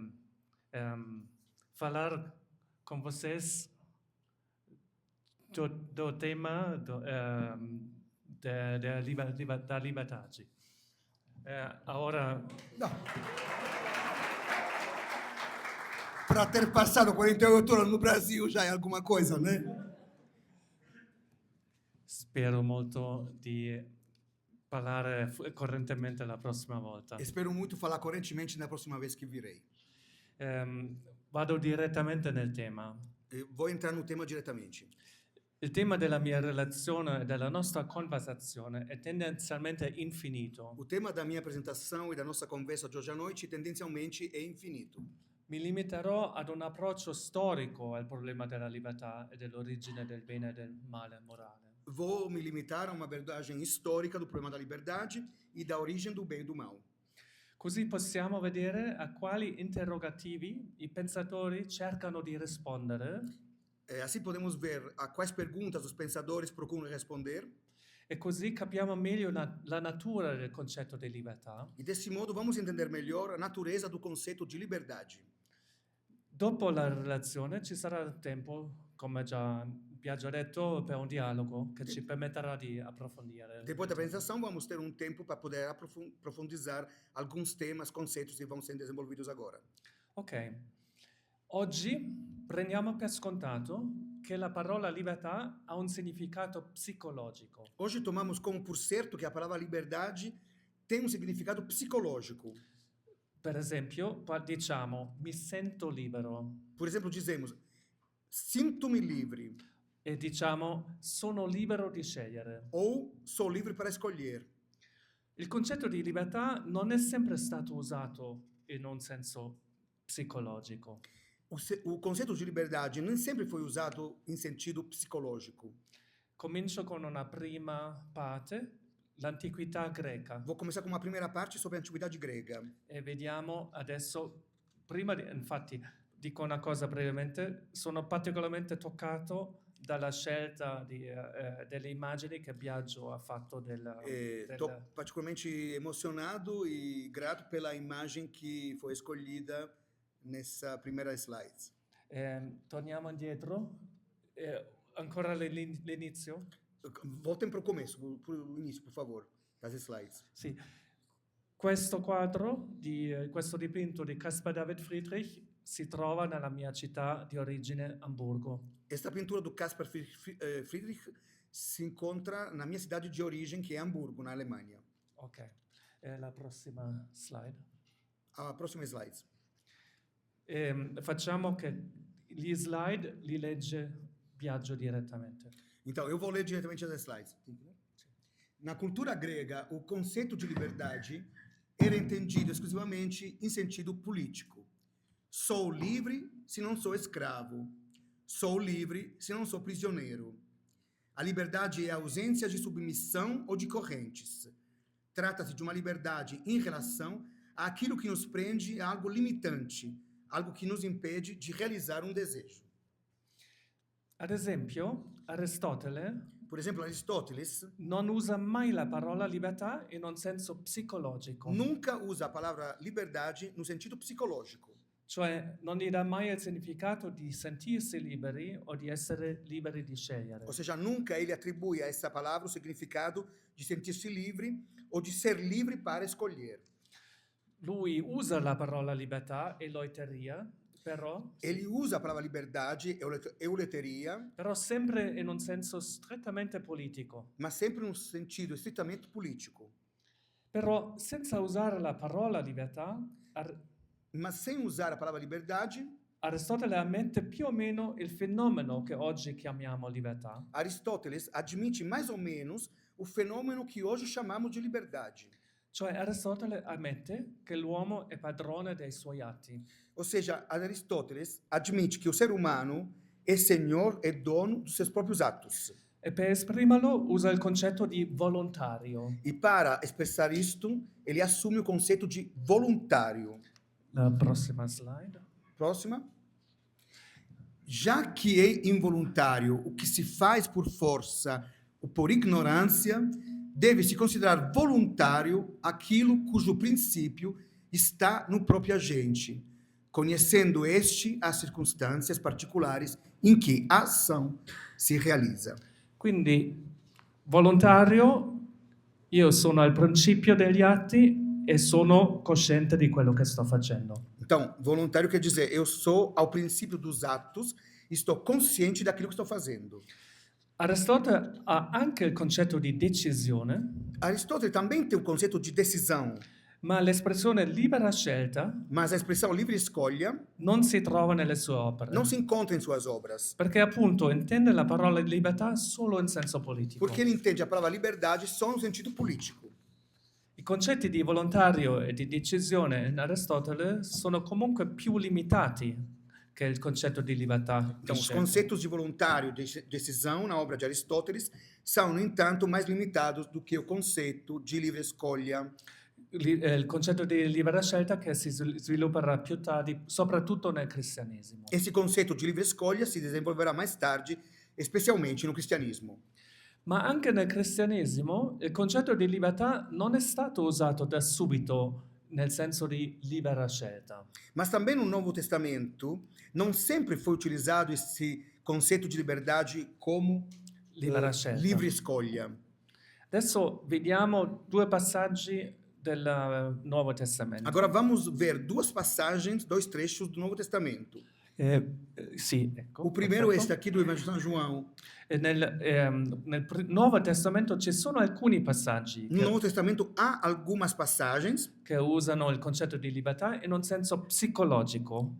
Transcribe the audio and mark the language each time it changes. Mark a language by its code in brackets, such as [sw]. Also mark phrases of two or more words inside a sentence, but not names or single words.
[pt] falar com vocês do tema da liberdade. Agora... Para ter passado 48 anos no Brasil já é alguma coisa, né? [it] Spero molto di parlare correntemente la prossima volta. [pt] Espero muito falar correntemente na próxima vez que virei. [it] Vado direttamente nel tema. [pt] Vou entrar no tema diretamente. [it] Il tema della mia relazione e della nostra conversazione è tendenzialmente infinito. [pt] O tema da minha apresentação e da nossa conversa de hoje à noite tendencialmente é infinito. [it] Mi limiterò ad un approccio storico al problema della libertà e dell'origine del bene e del male morale. [pt] Vou me limitar a uma abordagem histórica do problema da liberdade e da origem do bem e do mal. [it] Così possiamo vedere a quali interrogativi i pensatori cercano di rispondere [pt] Assim podemos ver a quais perguntas os pensadores procuram responder, [it] e così capiamo meglio la natura del concetto di libertà. [pt] e desse modo vamos entender melhor a natureza do conceito de liberdade. [it] Dopo la relazione ci sarà tempo, come vi ha già detto, per un dialogo che ci permetterà di approfondire. [pt] Depois da apresentação, vamos ter um tempo para poder aprofundizar alguns temas, conceitos que vão ser desenvolvidos agora. [it] Ok, oggi prendiamo per scontato che la parola libertà ha un significato psicologico. [pt] Hoje tomamos como por certo que a palavra liberdade tem um significado psicológico. [it] Per esempio, diciamo mi sento libero [pt] Por exemplo, dizemos, sinto-me livre, [it] e diciamo sono libero di scegliere. [pt] ou sou livre para escolher. [it] Il concetto di libertà non è sempre stato usato in un senso psicologico. [pt] O conceito de liberdade nem sempre foi usado em sentido psicológico. [it] Comincio con una prima parte, l'antichità greca, [pt] Vou começar com uma primeira parte sobre a antiguidade grega. [it] e vediamo adesso, infatti dico una cosa brevemente, sono particolarmente toccato dalla scelta delle immagini che Biagio ha fatto [pt] Estou particularmente emocionado e grato pela imagem que foi escolhida nessa primeira slide. [it] Torniamo indietro, ancora l'inizio. [pt] Voltem para o começo, para o início, por favor, das slides. [it] Sì. Questo quadro, questo dipinto di Caspar David Friedrich si trova nella mia città di origine, Amburgo. [pt] Esta pintura do Caspar Friedrich se encontra na minha cidade de origem, que é Hamburgo, na Alemanha. [it] Ok, la prossima slide. [pt] A próxima slide. [it] Facciamo che gli slide li legge Biagio direttamente. [pt] Então, eu vou ler diretamente as slides. Na cultura grega, o conceito de liberdade era entendido exclusivamente em sentido político. Sou livre se não sou escravo. Sou livre se não sou prisioneiro. A liberdade é a ausência de submissão ou de correntes. Trata-se de uma liberdade em relação àquilo que nos prende a algo limitante, algo que nos impede de realizar um desejo. [it] Ad esempio, Aristotele [pt] Por exemplo, Aristóteles [it] non usa mai la parola libertà in un senso psicologico, [pt] nunca usa a palavra liberdade no sentido psicológico. [it] cioè non gli dà mai il significato di sentirsi liberi o di essere liberi di scegliere. [pt] Ou seja, nunca ele atribui a essa palavra o significado de sentir-se livre ou de ser livre para escolher. [it] Lui usa la parola libertà e loiteria, però [pt] Ele usa a palavra liberdade, euleteria, [it] però sempre in un senso strettamente politico. [pt] mas sempre num sentido estritamente político. [it] Però senza usare la parola libertà, [pt] Mas sem usar a palavra liberdade, [it] Aristotele ammette più o meno il fenomeno che oggi chiamiamo libertà, [pt] Aristóteles admite mais ou menos o fenômeno que hoje chamamos de liberdade. [it] cioè Aristotele ammette che l'uomo è padrone dei suoi atti. [pt] Ou seja, Aristóteles admite que o ser humano é senhor e dono dos seus próprios atos. [it] E per esprimerlo usa il concetto di volontario. [pt] E para expressar isto, ele assume o conceito de voluntário. [it] La prossima slide. [pt] Próxima. Já que é involuntário o que se faz por força ou por ignorância, deve-se considerar voluntário aquilo cujo princípio está no próprio agente, conhecendo este as circunstâncias particulares em que a ação se realiza. [it] Quindi, volontario, io sono al principio degli atti e sono cosciente di quello che sto facendo. [pt] Então, voluntário quer dizer, eu sou ao princípio dos atos, estou consciente daquilo que estou fazendo. [it] Aristotele ha anche il concetto di decisione, [pt] Aristóteles também tem o conceito de decisão, [it] ma l'espressione libera scelta [pt] mas a expressão livre escolha [it] non si trova nelle sue opere, [pt] não se encontra em suas obras, [it] perché appunto intende la parola libertà solo in senso politico. [pt] porque ele entende a palavra liberdade só no sentido político. [it] I concetti di volontario e di decisione in Aristotele sono comunque più limitati che il concetto di libertà. [pt] Então, os conceitos de voluntário e de decisão na obra de Aristóteles são, no entanto, mais limitados do que o conceito de livre escolha. [it] il concetto di libera scelta che si svilupperà più tardi, soprattutto nel cristianesimo. [pt] Esse conceito de livre escolha se desenvolverá mais tarde, especialmente no cristianismo. [it] Ma anche nel cristianesimo il concetto di libertà non è stato usato da subito nel senso di libera scelta. [pt] Mas também no Novo Testamento, não sempre foi utilizado esse conceito de liberdade como [it] Libera scelta. [pt] livre escolha. [it] Adesso vediamo due passaggi del Nuovo Testamento. [pt] Agora vamos ver duas passagens, dois trechos do Novo Testamento. [it] Sì, ecco. [pt] O primeiro é [it] perfetto. [pt] este aqui do Evangelho de São João. [it] E nel Nuovo Testamento ci sono alcuni passaggi [pt] No Novo Testamento há algumas passagens [it] che usano il concetto di libertà in un senso psicologico